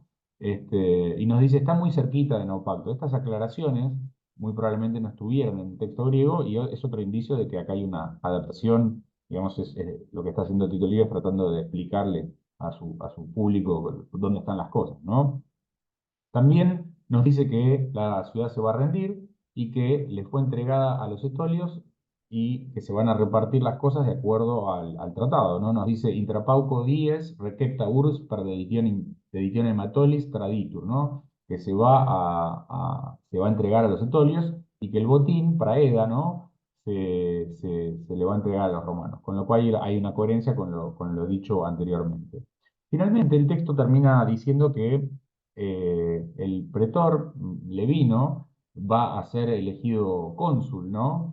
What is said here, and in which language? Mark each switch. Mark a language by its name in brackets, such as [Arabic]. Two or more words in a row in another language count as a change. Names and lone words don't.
[Spanish] Y nos dice, está muy cerquita de Naupacto. Estas aclaraciones muy probablemente no estuvieron en el texto griego y es otro indicio de que acá hay una adaptación, digamos, es lo que está haciendo Tito Livio, tratando de explicarle a su público dónde están las cosas, ¿no? También nos dice que la ciudad se va a rendir y que le fue entregada a los etolios y que se van a repartir las cosas de acuerdo al tratado, ¿no? Nos dice [Latin] intrapauco dies recepta urbs per deditione matolis traditur, [Spanish] ¿no? Que se va a entregar a los etolios y que el botín, praeda, ¿no? Se le va a entregar a los romanos, con lo cual hay una coherencia con lo dicho anteriormente. Finalmente, el texto termina diciendo que el pretor Levino va a ser elegido cónsul, ¿no?